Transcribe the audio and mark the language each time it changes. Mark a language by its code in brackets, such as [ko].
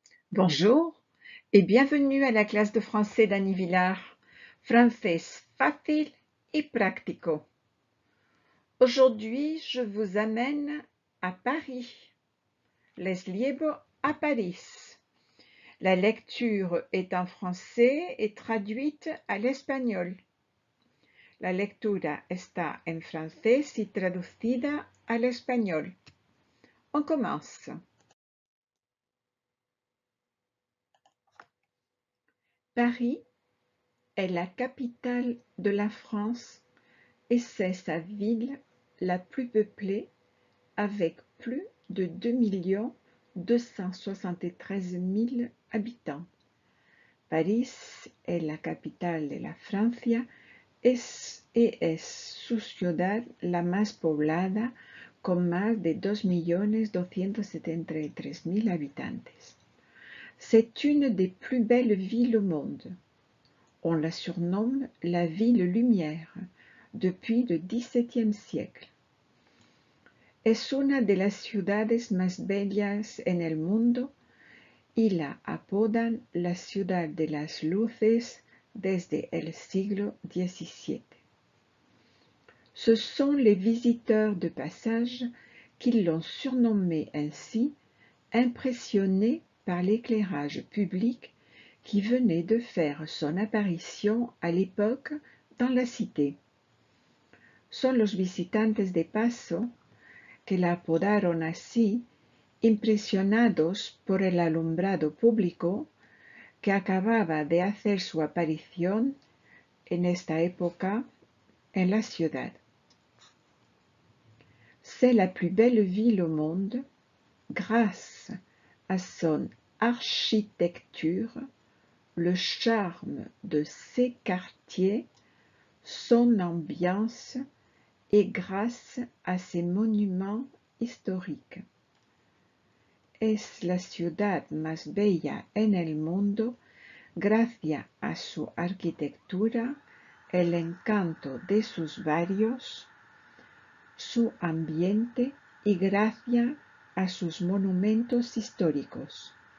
[fr] Bonjour et bienvenue à la classe de français d'Annie Villard. [es] Francés fácil y práctico. [fr] Aujourd'hui, je vous amène à Paris. [es] Les llevo a París. [fr] La lecture est en français et traduite à l'espagnol. [es] La lectura está en francés y traducida al español. [fr] On commence. Paris est la capitale de la France et c'est sa ville la plus peuplée avec plus de 2.273.000 habitants. [es] París [fr] est la capitale [es] de la Francia y es su ciudad la más poblada con más de 2.273.000 habitantes. [fr] C'est une des plus belles villes au monde. On la surnomme la ville lumière depuis le XVIIe siècle. [es] Es una de las ciudades más bellas en el mundo y la apodan la ciudad de las luces desde el siglo XVII. [fr] Ce sont les visiteurs de passage qui l'ont surnommée ainsi, impressionnés par l'éclairage public qui venait de faire son apparition à l'époque dans la cité. [es] Son los visitantes de paso que la apodaron así, impresionados por el alumbrado público que acababa de hacer su aparición en esta época en la ciudad. [fr] C'est la plus belle ville au monde grâce à son architecture, le charme de ses quartiers, son ambiance et grâce à ses monuments historiques. [es] Es la ciudad más bella en el mundo gracias a su arquitectura, el encanto de sus barrios, su ambiente y gracias a sus monumentos históricos.